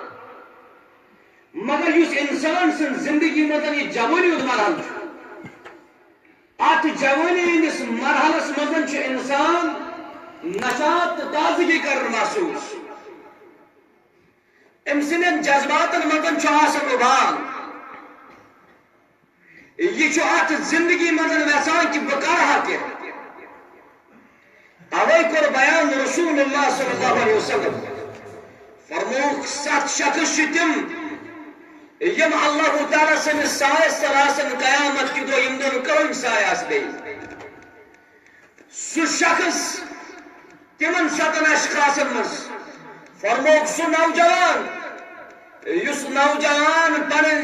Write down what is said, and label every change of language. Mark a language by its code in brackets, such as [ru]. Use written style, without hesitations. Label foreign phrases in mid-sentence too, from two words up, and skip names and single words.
[ks] مگر یُس انسان سٕنٛز زندگی منٛز یہِ جوٲنی ہُنٛد مرحلہٕ چھُ اتھ جوٲنی ہٕنٛدِس مرحلس منٛز چھُ انسان نشاط تہٕ تازگی کران محسوٗس أمۍ سٕنٛدٮ۪ن جذباتن منٛز چھُ آسان اُبال یہِ چھُ اتھ زندگی منٛز یژھان کہِ بہٕ کرٕ ہا کینٛہہ اوے کوٚر بیان رسول اللہ [ar] صلی اللہ علیہ وسلم [ks] فرمووُکھ 7 شخص چھِ تِم یم اللہ تعالیٰ سٕنٛدِس سایس تل آسن قیامت کہِ دۄہ ییٚمہِ دۄہ نہٕ کٕہٕنۍ سایہِ آسہِ بیٚیہِ سُہ شخص تِمن 7 اشخاصن منٛز فرمووُکھ سُہ نوجوان یُس نوجوان پنٕنۍ